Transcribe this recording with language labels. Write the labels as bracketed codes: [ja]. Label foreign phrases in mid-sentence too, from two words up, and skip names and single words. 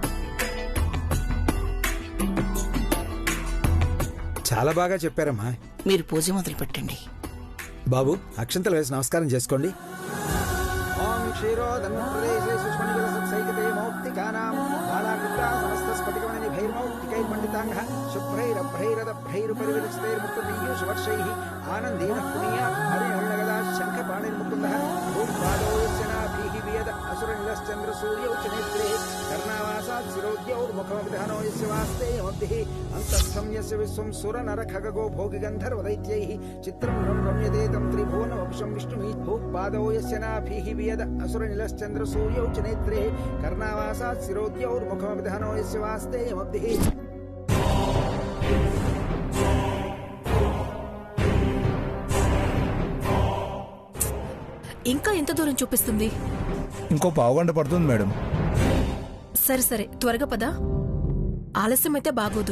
[te] చాలా బాగా చెప్పారమ్మా. మీరు పూజ మొదలు పెట్టండి. బాబు, అక్షంతలు వేసి నమస్కారం చేసుకోండి. [sa] ఓం भैर्मौक्तिकैर्मण्डिताङ्गः शुभ्रैरभ्रैरदभ्रैरुपरिविरचितैर्मुक्तपीयूषवर्षैः आनन्देन पुनीयात् हरिहरणगदा शङ्खपाणिर्मुकुन्दः भूर्पादौ यस्य नाभिः वियद असुरनिलश्चन्द्रसूर्यौ च नेत्रे कर्णावासात् शिरोद्यौर्मुखमभिधानो यस्य वास्ते यमब्धिः अन्तःस्थं यस्य विश्वं सुरनरखगो भोगिगन्धर्वदैत्यैः चित्रं रम्यते तं त्रिभुवनमपुषं विष्णुः भूपादौ यस्य नाभिः वियद असुरनिलश्चन्द्रसूर्यौ च नेत्रे कर्णावासात् शिरोद्यौर्मुखमभिधानो यस्य वास्ते यमब्धिः [te] ఇంకా ఎంత దూరం చూపిస్తుంది? ఇంకో పావుగంట పడుతుంది మేడం. సరే సరే త్వరగా పదా, ఆలస్యం అయితే బాగోదు.